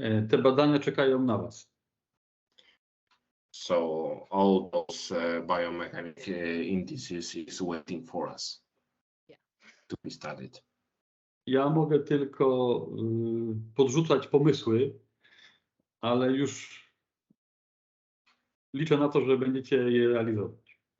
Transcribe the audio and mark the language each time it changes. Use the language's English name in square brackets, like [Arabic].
[Polish] Te badania czekają na Was. [English] So all those biomechanic indices is waiting for us to be studied. [Polish] Ja mogę tylko podrzucać pomysły, ale już liczę na to, że będziecie je realizować.